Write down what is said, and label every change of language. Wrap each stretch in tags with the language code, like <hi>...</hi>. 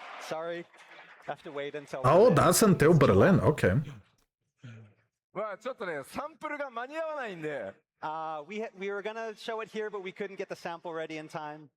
<en>Sorry, have to wait until. Oh, that's until Berlin. Okay.</en> <ja>まあちょっとね、サンプルが間に合わないんで、</ja> <en>We were gonna show it here, but we couldn't get the sample ready in time.</en>